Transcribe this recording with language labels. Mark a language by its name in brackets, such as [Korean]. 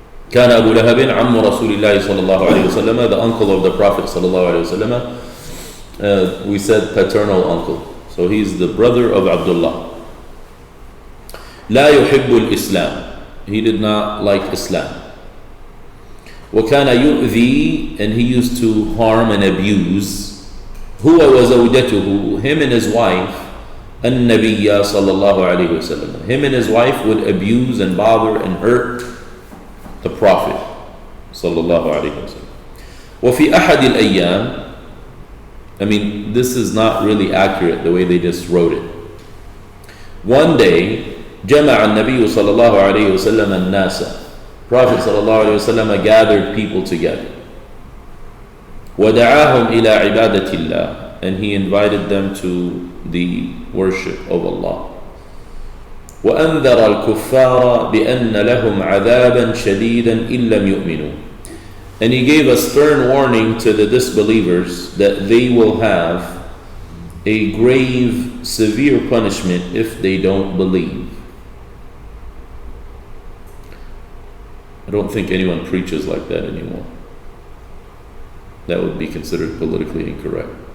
[Arabic] كان أبو لهب عم رسول الله صلى الله عليه وسلم, [English] the uncle of the Prophet [Arabic] صلى الله عليه وسلم. [English] We said paternal uncle. So he's the brother of Abdullah. [Arabic] لا يحب الإسلام. [English] He did not like Islam. [Arabic] وكان يؤذي, [English] and he used to harm and abuse, [Arabic] هو وزوجته, [English] him and his wife, [Arabic] النبي صلى الله عليه وسلم. [English] Him and his wife would abuse and bother and hurt the Prophet صلى الله عليه وسلم. [Arabic] وفي أحد الأيام, [English] I mean, this is not really accurate the way they just wrote it. One day, [Arabic] جمع النبي صلى الله عليه وسلم الناس. [English] Prophet صلى الله عليه وسلم gathered people together. [Arabic] ودعاهم إلى عبادة الله, [English] and he invited them to the worship of Allah. [Arabic] وأنذر الكفار بأن لهم عذابا شديدا إن لم يؤمنوا. [English] And he gave a stern warning to the disbelievers that they will have a grave, severe punishment if they don't believe. I don't think anyone preaches like that anymore. That would be considered politically incorrect.